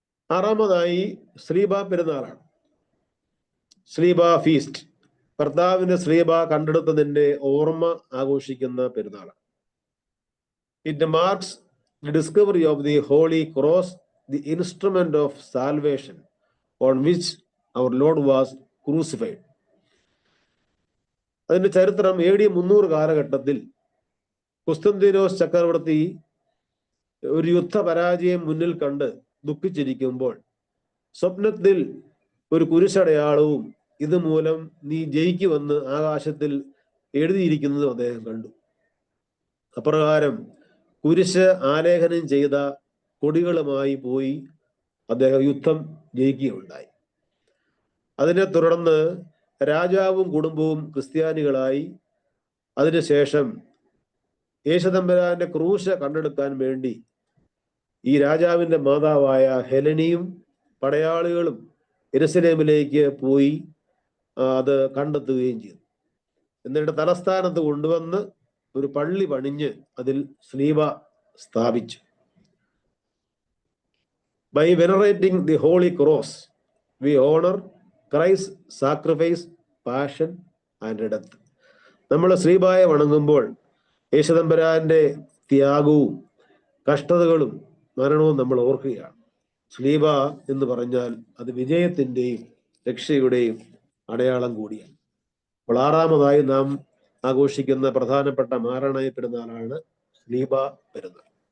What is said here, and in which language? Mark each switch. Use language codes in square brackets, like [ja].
[ml] 6-മതായി Sreeba പെരുന്നാളാണ്. Sreeba feast. കർത്താവിന്റെ ശ്രീബ കണ്ടെടുത്തതിന്റെ ഓർമ്മ ആഘോഷിക്കുന്ന പെരുന്നാളാണ്. [en] It marks the discovery of the holy cross the instrument of salvation on which our Lord was crucified. [ml] അതിന്റെ ചരിത്രം AD 300 കാലഘട്ടത്തിൽ കുസ്തന്തീനോസ് ചക്രവർത്തി ഒരു യുദ്ധ പരാജയം മുന്നിൽ കണ്ട് ദുഃഖിച്ചിരിക്കുമ്പോൾ സ്വപ്നത്തിൽ ഒരു കുരിശടയാളവും ഇതുമൂലം നീ ജയിക്കുമെന്ന് ആകാശത്തിൽ എഴുതിയിരിക്കുന്നതും അദ്ദേഹം കണ്ടു. അപ്രകാരം കുരിശ് ആലേഖനം ചെയ്ത കൊടികളുമായി പോയി അദ്ദേഹം യുദ്ധം ജയിക്കുകയുണ്ടായി. അതിനെ തുടർന്ന് രാജാവും കുടുംബവും ക്രിസ്ത്യാനികളായി. അതിനുശേഷം യേശുതമ്പുരാന്റെ ക്രൂശ് കണ്ടെടുക്കാൻ വേണ്ടി ഈ രാജാവിന്റെ മാതാവായ ഹെലനിയും പടയാളികളും യെരുശലേമിലേക്ക് പോയി അത് കണ്ടെത്തുകയും ചെയ്തു. എന്നിട്ട് തലസ്ഥാനത്ത് കൊണ്ടുവന്ന് ഒരു പള്ളി പണിഞ്ഞ് അതിൽ സ്ലീബ സ്ഥാപിച്ചു. [en] By venerating the Holy Cross, we honor Christ's sacrifice, passion and death. [ml] നമ്മൾ സ്ലീബായെ വണങ്ങുമ്പോൾ യേശുതമ്പുരാന്റെ ത്യാഗവും കഷ്ടതകളും മരണവും നമ്മൾ ഓർക്കുകയാണ്. സ്ലീബ എന്ന് പറഞ്ഞാൽ അത് വിജയത്തിന്റെയും രക്ഷയുടെയും അടയാളം കൂടിയാണ്. അപ്പോൾ 6ാമതായി നാം ആഘോഷിക്കുന്ന പ്രധാനപ്പെട്ട മാരണയ പെരുന്നാളാണ് സ്ലീബ പെരുന്നാൾ.